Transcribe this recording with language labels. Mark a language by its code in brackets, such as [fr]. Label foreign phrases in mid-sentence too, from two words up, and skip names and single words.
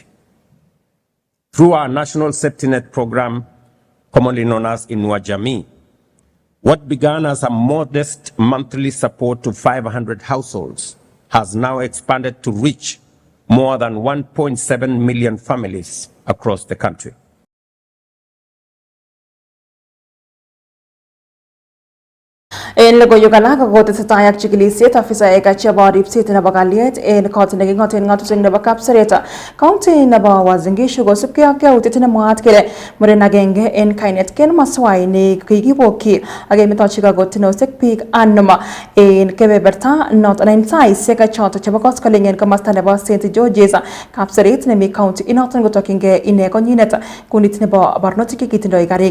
[en] Through our National Safety Net program, commonly known as Inua Jamii, what began as a modest monthly support to 500 households has now expanded to reach more than 1.7 million families across the country. [kln] En logoiwek alak kotesetai ak chikilisiet afisaek chebo ripset nebo kalyet en kot neking'oten ng'atutik nebo Kapseret county nebo Uasin Gishu kosubkei ak yautiet nemwaat kele muren agenge en kainet Ken Maswai ne kikibokyi ak kemetochi kakotinosiek biik anom en kebeberta noton en saisiek choton chebo koskoling en komosta nebo St George's Kapseret nemi county inoton kotokyingei ine konyinet kunit nebo barnotik chekitindoi karik.